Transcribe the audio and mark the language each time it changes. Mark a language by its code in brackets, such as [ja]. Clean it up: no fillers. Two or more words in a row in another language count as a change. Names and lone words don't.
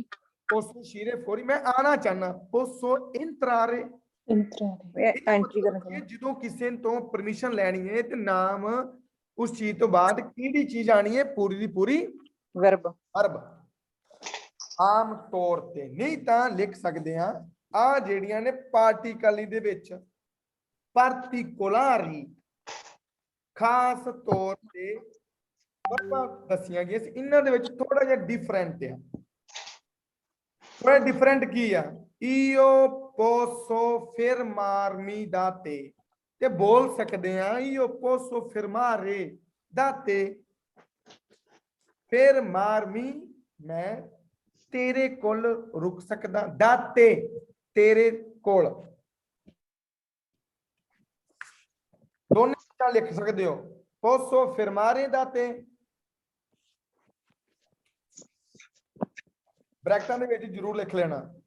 [it] posso uscire fuori [hi] मैं आना चाहना [it] posso entrare [hi] एंट्री करना चाहिए [pa] ਜਦੋਂ ਕਿਸੇ ਤੋਂ ਪਰਮਿਸ਼ਨ ਲੈਣੀ ਹੈ ਤੇ ਨਾਮ ਉਸ ਚੀਜ਼ ਤੋਂ ਬਾਅਦ ਕਿਹੜੀ ਚੀਜ਼ ਆਣੀ ਹੈ ਪੂਰੀ ਦੀ ਪੂਰੀ [en] verb [pa] verb ਆਮ ਤੌਰ ਤੇ, ਨਹੀਂ ਤਾਂ ਲਿਖ ਸਕਦੇ ਆ ਆ ਜਿਹੜੀਆਂ ਨੇ ਪਾਰਟੀਕਲ ਦੇ ਵਿੱਚ ਪਾਰਟੀਕੁਲਾਰੀ ਖਾਸ ਤੌਰ ਤੇ ਵਰਬਾਂ ਦੱਸੀਆਂ ਗਈਆਂ ਸੀ। ਇਹਨਾਂ ਦੇ ਵਿੱਚ ਥੋੜਾ ਜਿਹਾ ਡਿਫਰੈਂਟ ਆ। ਥੋੜਾ ਡਿਫਰੈਂਟ ਕੀ ਆ? [it] io posso fermarmi da te [pa] ਤੇ ਬੋਲ ਸਕਦੇ ਆ [it] io posso fermare da te, [pa] fermarmi ਮੈਂ ਤੇਰੇ ਕੋਲ ਰੁਕ ਸਕਦਾ, [it] da te [pa] ਤੇਰੇ ਕੋਲ, ਦੋਨੇ ਚੀਜ਼ਾਂ ਲਿਖ ਸਕਦੇ ਹੋ। [it] posso fermare da te [pa] ਬ੍ਰੈਕਟਾਂ ਦੇ ਵਿੱਚ ਜ਼ਰੂਰ ਲਿਖ ਲੈਣਾ।